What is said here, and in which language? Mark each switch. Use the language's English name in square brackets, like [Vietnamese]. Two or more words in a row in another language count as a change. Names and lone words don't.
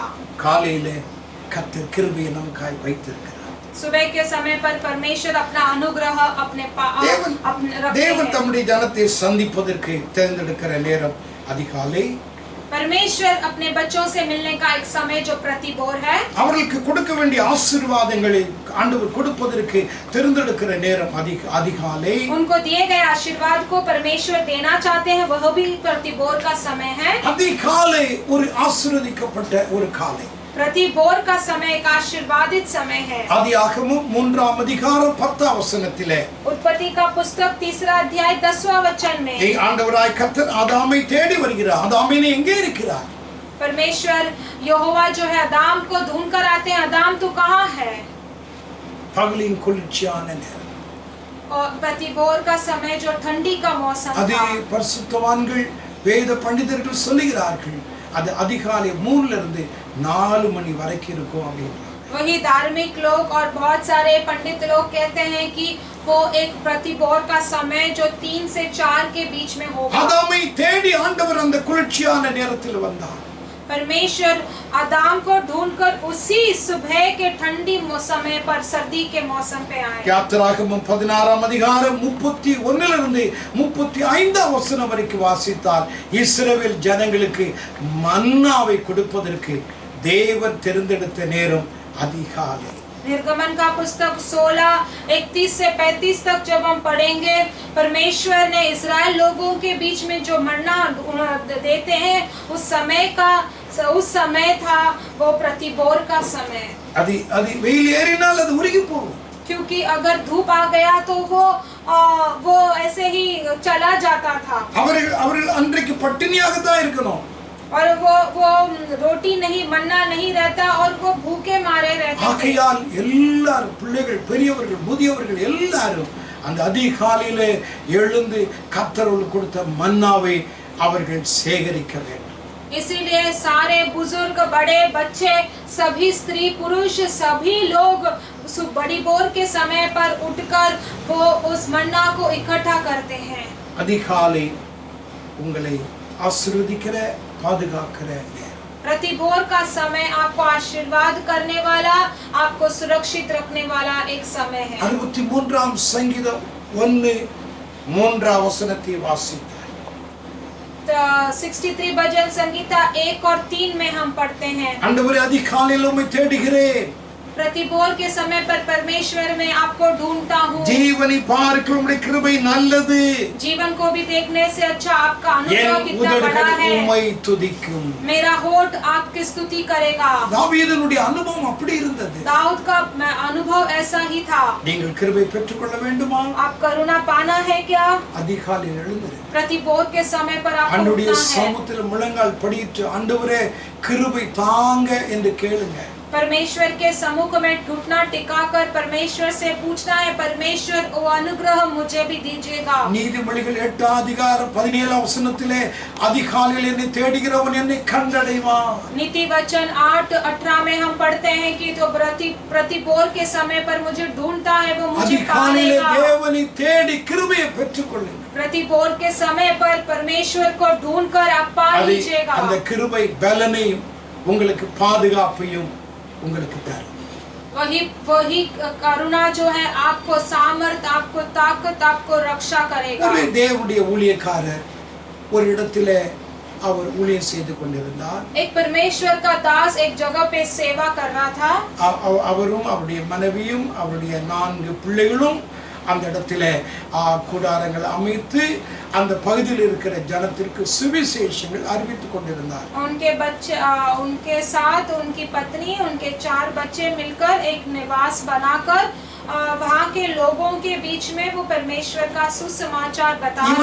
[Tamil] காலையிலே கர்த்தர் கிருபையை நமக்காய் வைத்திருக்கிறார்। [Hindi] सुबह के समय पर परमेश्वर अपना अनुग्रह अपने [Tamil] தேவன் தம்முடைய ஜனத்தை சந்திப்பதற்கு தேர்ந்தெடுக்கிற நேரம் அதிகாலை। [Hindi] परमेश्वर अपने बच्चों से मिलने का एक समय जो प्रतिभोर है। [Tamil] அவர்களுக்கு கொடுக்க வேண்டிய ஆசீர்வாதங்களை ஆண்டவர் கொடுப்பதற்கு தேர்ந்தெடுக்கிற நேரம் அதிகாலை। [Hindi] उनको दिए गए आशीर्वाद को परमेश्वर देना चाहते हैं, वह भी प्रतिभोर का समय है। [Tamil] அதிகாலை ஒரு ஆசீர்வதிக்கப்பட்ட ஒரு காலை। [Hindi] प्रतिभोर का समय एक आशीर्वादित समय है। [Tamil] ஆதியாகமம் 3ஆம் அதிகாரம் 10ஆம் வசனத்திலே [Hindi] उत्पत्ति का पुस्तक 3रा अध्याय 10वां वचन में [Tamil] ஆண்டவராய் கர்த்தர் ஆதாமை தேடி வருகிறார்। ஆதாமே நீ எங்கே இருக்கிறாய்? [Hindi] परमेश्वर यहोवा जो है आदाम को ढूंढ कर आते हैं, आदाम तू कहाँ है? [Tamil] பகலின் குளிர்ச்சியான நேரம், [Hindi] और प्रतिभोर का समय जो ठंडी का मौसम [Tamil] அதே [Hindi] था। [Tamil] பரிசுத்தவான்கள் வேத பண்டிதர்கள் சொல்லுகிறார்கள் அது அதிகாலை 3ல இருந்து 4 மணி வரைக்கும் இருக்கும் அப்படின்றாங்க। [Hindi] वही धार्मिक लोग और बहुत सारे पंडित लोग कहते हैं कि वो एक प्रतिभोर का समय जो 3 से 4 के बीच में होगा। [Tamil] ஆதாமை தேடி ஆண்டவர் அந்த குளிர்ச்சியான நேரத்தில் வந்தார்। [Hindi] परमेश्वर आदम को ढूंढकर उसी सुबह के ठंडी समय पर, सर्दी के मौसम पे आए। [Tamil] யாத்திராகமம் 16ஆம் அதிகாரம் 31 35 வசனம் வரைக்கும் வாசித்தால் இஸ்ரவேல் ஜனங்களுக்கு மன்னாவை கொடுப்பதற்கு தேவன் தெரிந்தெடுத்த நேரம் அதிகாலை. [Hindi] निर्गमन का पुस्तक 16:31 से 35 तक जब हम पढ़ेंगे, परमेश्वर ने इस्राएल लोगों के बीच में जो मन्ना देते हैं उस समय था वो प्रतिबोर का समय। [Tamil] அது வெயில் ஏறினால் அது உருகி போகும். [Hindi] क्योंकि अगर धूप आ गया तो वो ऐसे ही चला जाता था। [Tamil] அவர்கள் அன்றைக்கு பட்டினியாக தான் இருக்கணும். [Hindi] और वो रोटी नहीं, मन्ना नहीं रहता और वो भूखे मारे रहते थे। [Tamil] ஆகையால் எல்லாரும் பிள்ளைகள், பெரியவர்கள், முதியவர்கள் எல்லாரும் அந்த அதிகாலையிலே எழுந்து கர்த்தருக்கு கொடுத்த மன்னாவை அவர்கள் சேகரிக்க வேண்டும். [Hindi] इसीलिए सारे बुजुर्ग, बड़े, बच्चे, सभी स्त्री पुरुष, सभी लोग बड़ी बोर के समय पर उठकर वो उस मन्ना को इकट्ठा करते हैं। [Tamil] அதிகாலை உங்களை ஆசீர்வதிக்கிற, பாதுகாக்கிற நேரம். [Hindi] प्रतिबोर का समय आपको आशीर्वाद करने वाला, आपको सुरक्षित रखने वाला एक समय है। [Tamil] 63ஆம் சங்கீதம் 1:3 வசனத்தை வாசித்தார். [Hindi] 63 भजन संगीता 1 और 3 में हम पढ़ते हैं, [Tamil] ஆண்டவரே அதிகாலையில் உம்மை தேடுகிறேன், [Hindi] प्रतिबोर के समय पर परमेश्वर मैं आपको ढूंढता हूँ। [Tamil] ஜீவனை பார்க்க உம்முடைய கிருபை நல்லது, [Hindi] जीवन को भी देखने से अच्छा आपका अनुग्रह [Tamil] என் [Hindi] कितना बड़ा [Tamil] உதடுகள் [Hindi] है। [Tamil] உம்மை துதிக்கும். [Hindi] मेरा होठ आपकी स्तुति करेगा। [Tamil] தாவீதுனுடைய அனுபவம் அப்படி இருந்தது. [Hindi] दाऊद का अनुभव ऐसा ही था। [Tamil] நீங்கள் கிருபை பெற்றுக்கொள்ள வேண்டுமா? [Hindi] आप करुणा पाना है क्या? [Tamil] அதிகாலையில் எழுந்திரு. [Hindi] प्रतिबोर के समय पर आपको [Tamil] ஆண்டவருடைய [Hindi] उठना है। [Tamil] சமூகத்தில் முழங்கால் படியிட்டு ஆண்டவரே கிருபை தாங்க என்று கேளுங்க. [Hindi] परमेश्वर के सम्मुख में घुटना टिकाकर परमेश्वर से पूछना है, परमेश्वर वो अनुग्रह मुझे भी दीजिएगा। [Tamil] நீதிமொழிகள் 8ஆம் அதிகாரம் 17ஆம் வசனத்திலே அதிகாலையில் என்னை தேடுகிறவன் என்னை கண்டடைவான். [Hindi] नीति वचन 8:18 में हम पढ़ते हैं कि जो प्रतिबोर के समय पर मुझे ढूंढता है वो मुझे [Tamil] அதிகாலையிலே [Hindi] पालेगा। [Tamil] தேவனை தேடி கிருபையை பெற்றுக்கொள்ளுங்கள். [Hindi] प्रतिबोर के समय पर परमेश्वर को ढूंढकर आप पा लीजिएगा। [Tamil] அந்த கிருபை பலனையும் உங்களுக்கு பாதுகாப்பையும் உங்களுக்கு தரும். [Hindi] वही करुणा जो है आपको सामर्थ, आपको ताकत, आपको रक्षा करेगा। [Tamil] ஒரு தேவனுடைய ஊழியக்காரர் ஒரு இடத்திலே அவர் ஊழியம் செய்து கொண்டிருந்தார். [Hindi] एक परमेश्वर का दास एक जगह पे सेवा कर रहा था। [Tamil] அவரும் அவருடைய மனைவியும் அவருடைய 4 பிள்ளைகளும் அந்த இடத்திலே கூடாரங்கள் அமைத்து அந்த பகுதியில் இருக்கிற ஜனத்திற்கு சுவிசேஷங்கள் அறிவித்துக் கொண்டிருந்தார். [Hindi] उनके बच्चे, उनके साथ उनकी पत्नी, उनके 4 बच्चे मिलकर एक निवास बनाकर वहाँ के लोगों के बीच में वो परमेश्वर का सुसमाचार बता रहे